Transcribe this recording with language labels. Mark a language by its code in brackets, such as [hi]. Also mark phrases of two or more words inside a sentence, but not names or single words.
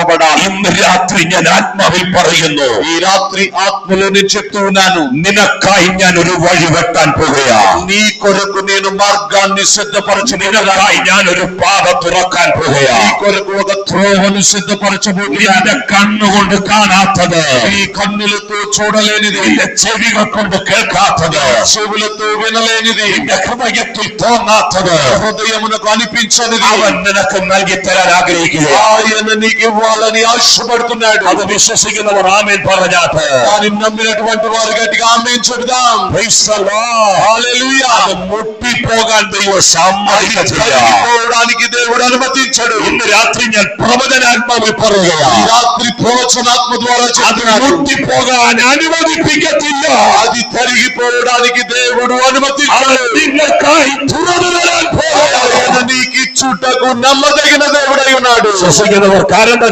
[ml] തുറക്കപ്പെടാം. ഇന്ന് രാത്രി ഞാൻ ആത്മാവിൽ പറയുന്നു, [te] ఈ రాత్రి ఆత్మలో నేను చెప్తూ ఉన్నాను, [ml] നിനക്കായി ഞാൻ ഒരു വഴി വെട്ടാൻ പോകുകയാണ്. [te] నీ కొరకు నేను మార్గాన్ని [ml] നിനക്കായി ഞാൻ ഒരു പാത തുറക്കാൻ [te] నీ [ml] പോകുകയാണ്. [te] కొరకు ఒక త్రోవను సిద్ధపరచబోతున్నాను. [ml] നിന്റെ കണ്ണുകൊണ്ട് കാണാത്തത്, [te] నీ కన్నులతో చూడలేనిది, [ml] നിന്റെ ചെവികൾ കൊണ്ട് കേൾക്കാത്തത്, [te] చెవులతో వినలేనిది, [ml] നിന്റെ ഹൃദയത്തിൽ തോന്നാത്തത് [te] హృదయమునకు అనిపించనిది [ml] അവൻ നിനക്ക് നൽകി തരാൻ ആഗ്രഹിക്കുക. [te] ఆయన నీకు ఇవ్వాలని ఆశపడుతున్నాడు. [ml] അത് വിശ്വസിക്കുന്നവർ ആമേൻ പറഞ്ഞാട്ട് [te] దాన్ని నమ్మినటువంటి వారు గట్టిగా ఆమేన్ చెబుదాం. [en] Praise the Lord. [te] హల్లెలూయా. [ml] അത് മുട്ടിപ്പോകാൻ ദൈവം സമ്മതിക്കത്തില്ല. [te] పోవడానికి దేవుడు అనుమతించడు. [ml] ഇന്ന് രാത്രി ഞാൻ പ്രവചനാത്മാവിൽ [te] ఈ [ml] പറയുകയാണ്, [te] రాత్రి ప్రవచనాత్మ ద్వారా [ml] അത് [te] చెప్తున్నాడు. [ml] മുട്ടിപ്പോകാൻ അനുവദിപ്പിക്കത്തില്ല. [te] అది తరిగిపోవడానికి దేవుడు అనుమతించడు. [ml] അവൻ നിങ്ങൾക്കായി തുറന്നു തരാൻ പോകുകയാണ്. [te] ఆయన నీకు ఇచ్చుటకు నమ్మదగిన దేవుడై ఉన్నాడు. [ml] വിശ്വസിക്കുന്നവർ കാരണം